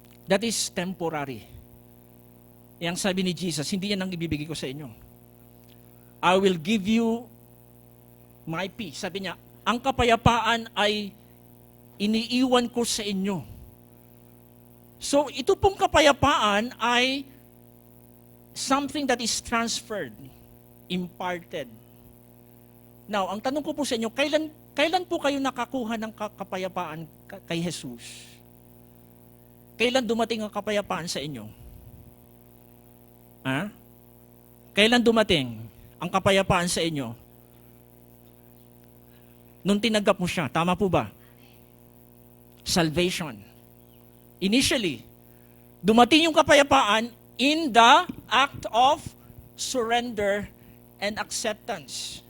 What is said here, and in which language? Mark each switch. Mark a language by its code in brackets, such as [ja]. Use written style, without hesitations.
[en] That is temporary. [tl] Yang sabi ni Jesus, hindi yan ang ibibigay ko sa inyo. [en] I will give you my peace. [tl] Sabi niya, ang kapayapaan ay iniiwan ko sa inyo. [en] So, [tl] ito pong kapayapaan ay [en] something that is transferred, imparted. [tl] Now, ang tanong ko po sa inyo, kailan po kayo nakakuha ng kapayapaan kay Jesus? Kailan dumating ang kapayapaan sa inyo? Ha? Kailan dumating ang kapayapaan sa inyo? Nung tinanggap mo siya, tama po ba? [en] Salvation. Initially, [tl] dumating yung kapayapaan [en] in the act of surrender and acceptance.